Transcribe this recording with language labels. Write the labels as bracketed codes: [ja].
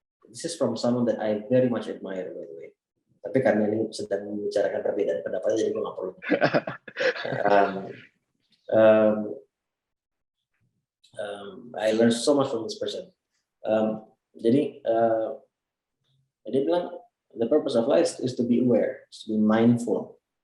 [en] This is from someone that I very much admire by the way. [id] Tapi karena ini sedang membicarakan perbedaan pendapat, jadi gue nggak perlu. [en] I learned so much from this person. [id] Jadi dia bilang [en] the purpose of life is to be aware, is to be mindful.